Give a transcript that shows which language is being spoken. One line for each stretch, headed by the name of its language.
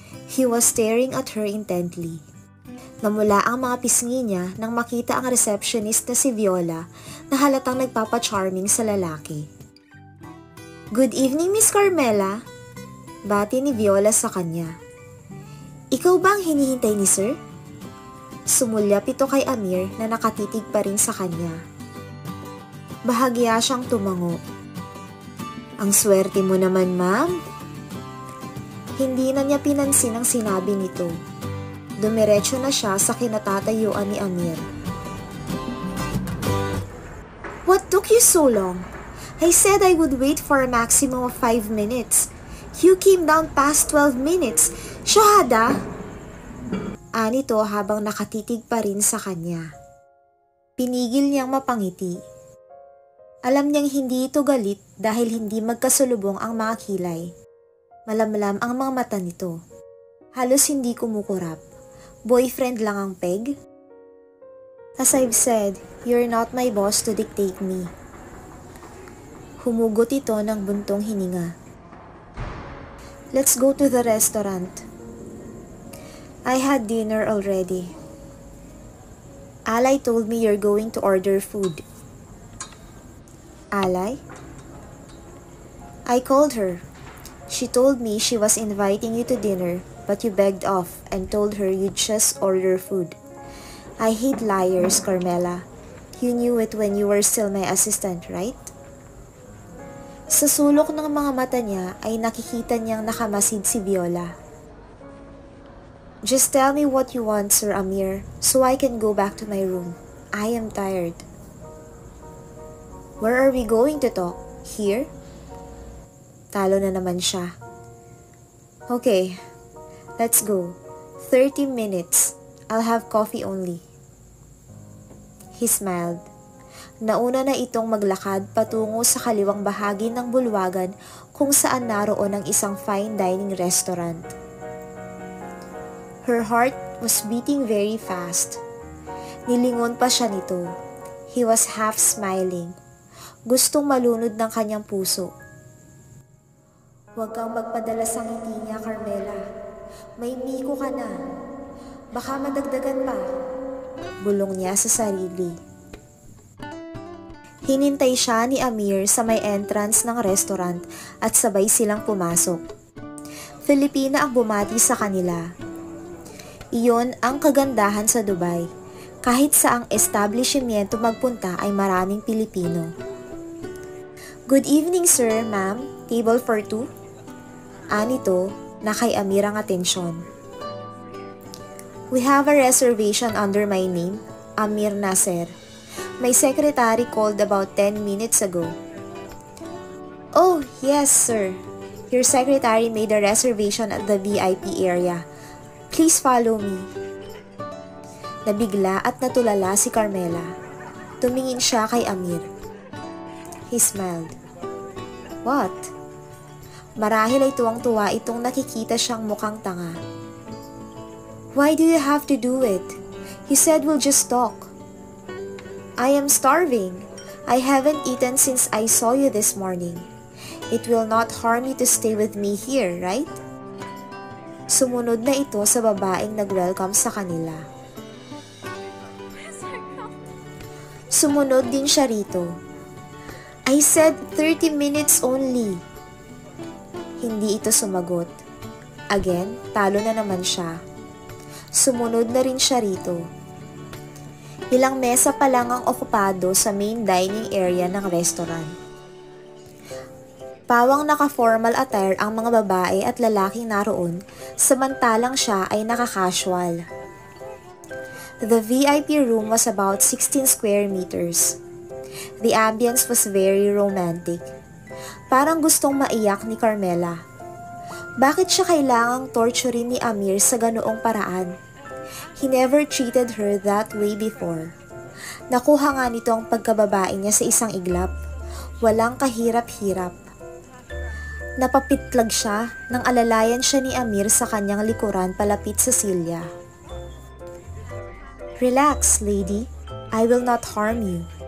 English: He was staring at her intently.
Filipino: Namula ang mga pisngi niya nang makita ang receptionist na si Viola na halatang nagpapa-charming sa lalaki.
English: "Good evening, Miss Carmela,"
Filipino: bati ni Viola sa kanya. "Ikaw ba ang hinihintay ni Sir?" Sumulyap ito kay Amir na nakatitig pa rin sa kanya. Bahagya siyang tumango. "Ang swerte mo naman, ma'am." Hindi na niya pinansin ang sinabi nito. Dumiretso na siya sa kinatatayuan ni Amir.
English: "What took you so long? I said I would wait for a maximum of 5 minutes. You came down past 12 minutes.
Filipino: Shahada!" Anito habang nakatitig pa rin sa kanya. Pinigil niyang mapangiti. Alam niyang hindi ito galit dahil hindi magkasulubong ang mga kilay. Malamlam ang mga mata nito. Halos hindi kumukurap. Boyfriend lang ang peg?
English: "As I've said, you're not my boss to dictate me."
Filipino: Humugot ito ng buntong hininga.
English: "Let's go to the restaurant." "I had dinner already." "Alay told me you're going to order food." "Alay?" "I called her. She told me she was inviting you to dinner, but you begged off and told her you'd just order food. I hate liars, Carmela. You knew it when you were still my assistant, right?"
Filipino: Sa sulok ng mga mata niya ay nakikita niyang nakamasid si Viola.
English: "Just tell me what you want, Sir Amir, so I can go back to my room. I am tired." "Where are we going to talk? Here?" Talo na naman siya. "Okay, let's go. 30 minutes. I'll have coffee only." He smiled.
Filipino: Nauna na itong maglakad patungo sa kaliwang bahagi ng bulwagan kung saan naroon ang isang fine dining restaurant.
English: Her heart was beating very fast.
Filipino: Nilingon pa siya nito.
English: He was half smiling.
Filipino: Gustong malunod ng kanyang puso. "Huwag kang magpadala sa ngiti niya, Carmela. May miko ka na. Baka madagdagan pa." Bulong niya sa sarili. Hinintay siya ni Amir sa may entrance ng restaurant at sabay silang pumasok. Filipina ang bumati sa kanila. Iyon ang kagandahan sa Dubai. Kahit saang establishmento magpunta ay maraming Pilipino.
English: "Good evening, sir, ma'am. Table for 2?
Filipino: Anito na kay Amir ang atensyon.
English: "We have a reservation under my name, Amir Nasser. My secretary called about 10 minutes ago." "Oh, yes, sir. Your secretary made a reservation at the VIP area. Please follow me."
Filipino: Nabigla at natulala si Carmela. Tumingin siya kay Amir.
English: He smiled. "What?"
Filipino: Marahil ay tuwang-tuwa itong nakikita siyang mukhang tanga.
English: "Why do you have to do it? You said we'll just talk." "I am starving. I haven't eaten since I saw you this morning. It will not harm you to stay with me here, right?"
Filipino: Sumunod na ito sa babaeng nag-welcome sa kanila. Sumunod din siya rito.
English: "I said 30 minutes only."
Filipino: Hindi ito sumagot. Again, talo na naman siya. Sumunod na rin siya rito. Ilang mesa pa lang ang okupado sa main dining area ng restaurant. Pawang naka-formal attire ang mga babae at lalaking naroon, samantalang siya ay naka-casual.
English: The VIP room was about 16 square meters. The ambience was very romantic.
Filipino: Parang gustong maiyak ni Carmela. Bakit siya kailangang torturin ni Amir sa ganoong paraan?
English: He never treated her that way before.
Filipino: Nakuha nga nito ang pagkababae niya sa isang iglap. Walang kahirap-hirap. Napapitlag siya nang alalayan siya ni Amir sa kanyang likuran palapit sa silya.
English: "Relax, lady. I will not harm you."